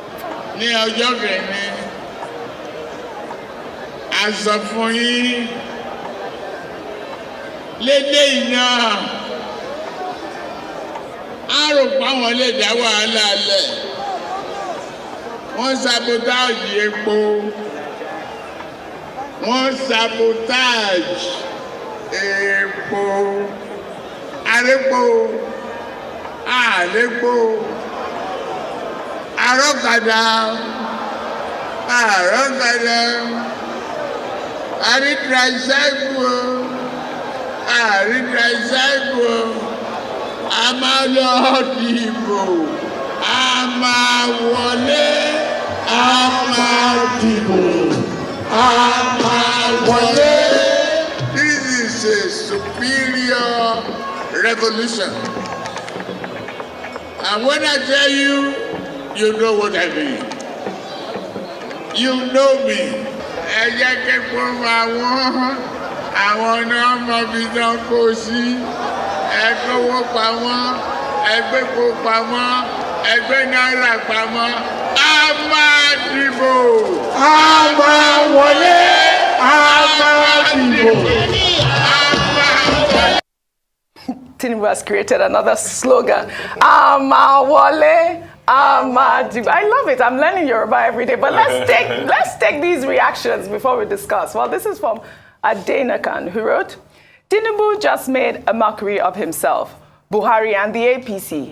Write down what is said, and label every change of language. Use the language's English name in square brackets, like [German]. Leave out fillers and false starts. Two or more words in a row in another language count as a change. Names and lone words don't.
[English] As of for you, lady now, I don't want to let one sabotage, one sabotage. [Yoruba] Epo, arepo, alepo, arokada, tricycle, amalodibo, amawole, amawole. [English] A superior revolution. And when I tell you, you know what I mean. You know me. [Yoruba] Ẹ jẹ́ kí fún àwọn náà mọ̀ bí wọ́n kó sí. Ẹ kówó pamọ́, ẹ gbépo pamọ́, ẹ gbé náírà pamọ́. A máa dìbò. A máa wọlé. A máa dìbò. [English] Tinubu has created another slogan. [Yoruba] Amawole, Amadibu. [English] I love it. I'm learning Yoruba every day. But let's take these reactions before we discuss. Well, this is from Adenakan, who wrote, Tinubu just made a mockery of himself, Buhari and the APC.